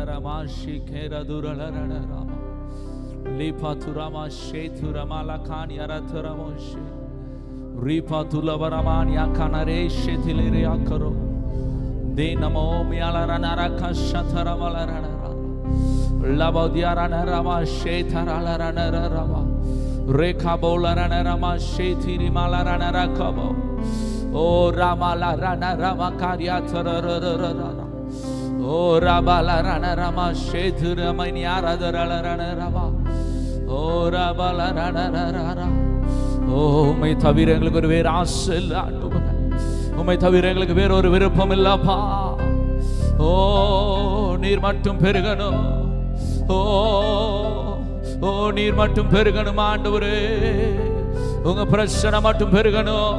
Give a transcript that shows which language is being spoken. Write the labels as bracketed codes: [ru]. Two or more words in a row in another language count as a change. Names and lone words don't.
[ta] ramashi kera durala rama lipaturama sheturama lakani arataramoshi ripatulavaramani akanare shetilere akaro denamo mialara naraka shatarama rara labodiara narama shetarala rama rekabola rama shetiri malara narakabo o ramala rama karyatara rara o rabala rana rama shethura maniyaradara rana rama o rabala rana rara o உம்மை தவிர எங்களுக்கு ஒரு வேறு ஆசை இல்லை ஆண்டவரே. உம்மை தவிர எங்களுக்கு வேற ஒரு விருப்பம் இல்லப்பா. ஓ நீர் மட்டும் பெருகணும். ஓ ஓ நீர் மட்டும் பெருகணும் ஆண்டவரே. உங்க பிரச்சனை மட்டும் பெருகணும்.